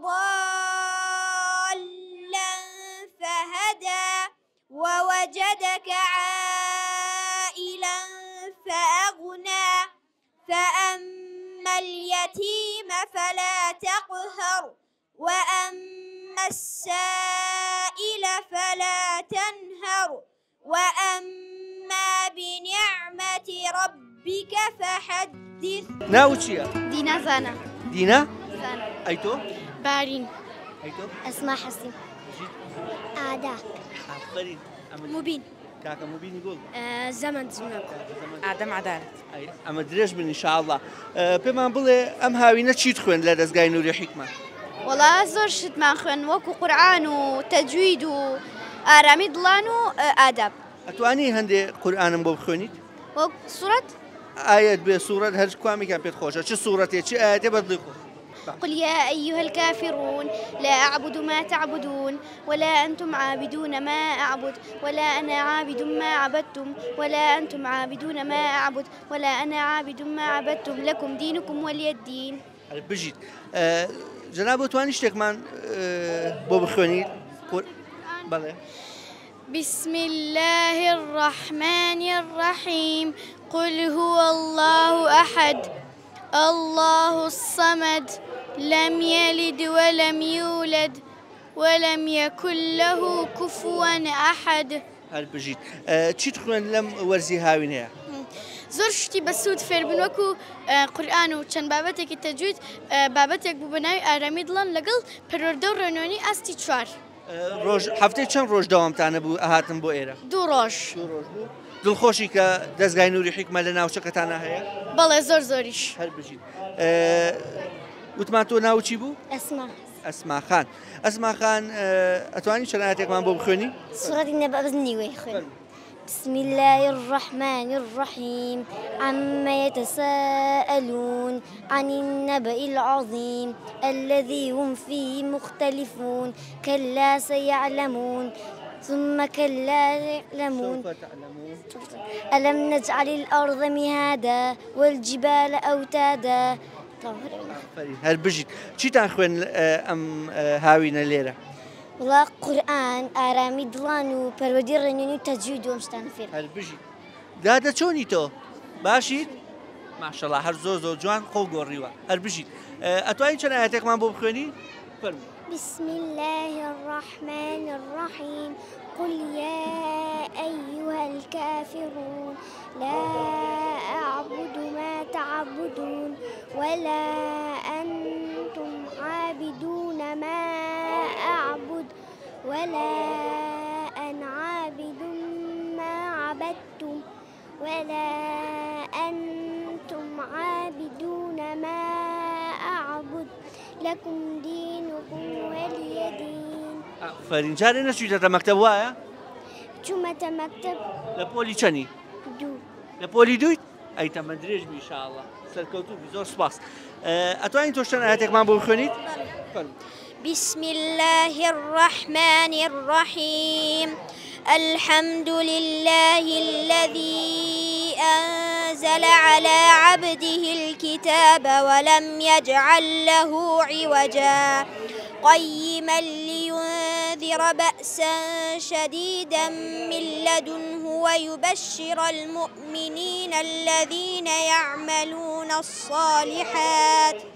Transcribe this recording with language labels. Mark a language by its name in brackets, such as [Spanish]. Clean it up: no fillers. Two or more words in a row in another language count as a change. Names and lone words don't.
[Arabic] ضالا فهدى ووجدك عائلا فأغنى فأما اليتيم فلا تقهر وأما السائل فلا تنهر وأما بنعمة ربك فحدث. [Central Kurdish] ناوچیە؟ دینا زانە. دینا؟ زانە. ئەیتۆ؟ بارین. ئەیتۆ؟ ئەسما حەسین. ئادا. ئافرین. مبین. کاکە مبینی گوڵ. زەمن جنەب. ئادەم عەدالەت. ئەمە درێژ بن ئینشاءڵڵا. پێمان بڵێ ئەم هاوینە چیت خوێن لە دەستگای نووری حیکمە؟ وەڵا زۆر شتمان خوێن وەکو قورئان و تەجوید و ئارامی دڵان و ئاداب. ئەتوانی هەندێ قورئانم بۆ بخوێنیت؟ وەک سوورەت؟ ئاەت بێ سوورەت هەر کوامێکیان پێت خۆشە چ سوورەتێ چ ئاەتێ بەدڵی خۆ؟ [Arabic] قل يا أيها الكافرون لا أعبد ما تعبدون ولا أنتم عابدون ما أعبد ولا أنا عابد ما عبدتم ولا أنتم عابدون ما أعبد ولا أنا عابد ما عبدتم لكم دينكم ولي الدين. [Central Kurdish] بژیت جناب توانی شتێکمان بۆ بخوێنیت؟ بەڵێ. [Arabic] بسم الله الرحمن الرحيم قل هو الله أحد الله الصمد لم يلد ولم يولد ولم يكن له كفوا أحد. [Central Kurdish] هەر بژیت چیت خوێن لەم وەرزی هاوینەیە؟ زۆر شتی بە سوود فێربن وەکو قورئان و چەند بابەتێکی تەجوید بابەتێک بوو بە ناوی ئارامی دڵان لەگەڵ پەروەردە و ڕێنۆنی ئاستی چوار. ڕۆژ هەفتەی چەند ڕۆژ دەوامتانە بوو ئاهاتن بۆ ئێرە؟ 2 ڕۆژ. دڵخۆشی کە دەستگای نووری حیکمە لە ناوچەکەتانە هەیە؟ بەڵێ زۆر زۆریش. هەر بژیت وتمان تۆ ناوچی بوو؟ ئەسما. ئەسما خان. ئەسما خان ئەتوانی چەند ئاەتێکمان بۆ بخوێنی؟ سوورەتی نەبە بزنی وێ خوێن. [Arabic] بسم الله الرحمن الرحيم عما يتساءلون عن النبأ العظيم الذي هم فيه مختلفون كلا سيعلمون ثم كلا يعلمون ألم نجعل الأرض مهادا والجبال أوتادا. [Central Kurdish] هەر بژیت چیتان خوێن ئەم هاوینە لێرە؟ وڵا قورئان ئارامی دڵان و پەروەردی ڕێنوێنی و تەجوید و ئەم شتانە فێر. هەر بژیت دادە چۆنی تۆ؟ باشیت؟ ماشەڵڵا هەر زۆر زۆر جوان خۆ گۆڕیوە. هەر بژیت ئەتوانی چەند ئاەتێکمان بۆ بخوێنی؟ فەرموو. [Arabic] بسم الله الرحمن الرحيم قل يا أيها الكافرون لا أعبد ما تعبدون ولا أنتم عابدون ما أعبد ولا أنا عابد ما عبدتم ولا أنتم عابدون ما أعبد لكم دينكم ولي دين. [Central Kurdish] فەرینجارێ نەچوویتە مەکتەب وایە؟ چوومەتە مەکتەب. لە پۆلی چەنی؟ 2. لە پۆلی 2 ئەیتەمە درێژ بی ئینشاءڵڵا سەرکەوتوبی زۆر سوپاس. ئەتوانین تۆ چەند ئاەتێکمان بۆ بخوێنیت؟ [Arabic] بسم الله الرحمن الرحيم الحمد لله الذي أنزل على عبده الكتاب ولم يجعل له عوجا قيما لينذر بأسا شديدا من لدنه ويبشر المؤمنين الذين يعملون الصالحات